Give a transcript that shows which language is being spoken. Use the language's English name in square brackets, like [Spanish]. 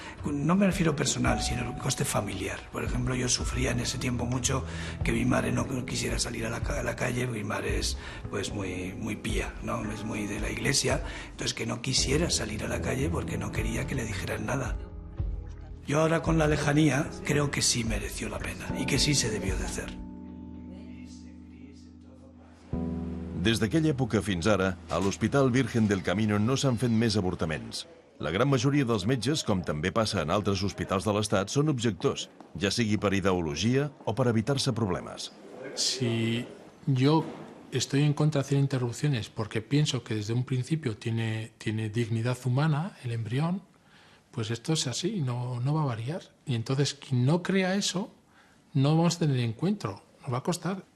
[Spanish] No me refiero personal, sino el coste familiar. Por ejemplo, yo sufría en ese tiempo mucho que mi madre no quisiera salir a la calle. Mi madre es pues muy pía, ¿no? Es muy de la iglesia. Entonces que no quisiera salir a la calle porque no quería que le dijeran nada. Yo ahora con la lejanía creo que sí mereció la pena y que sí se debió de hacer. [Catalan] Des d'aquella època fins ara, a l'Hospital Virgen del Camino no s'han fet més avortaments. La gran majoria dels metges, com també passa en altres hospitals de l'Estat, són objectors, ja sigui per ideologia o per evitar-se problemes. [Spanish] Si yo estoy en contra de hacer interrupciones porque pienso que desde un principio tiene dignidad humana el embrión, pues esto es así, no va a variar. Y entonces, quien no crea eso, no vamos a tener encuentro, nos va a costar.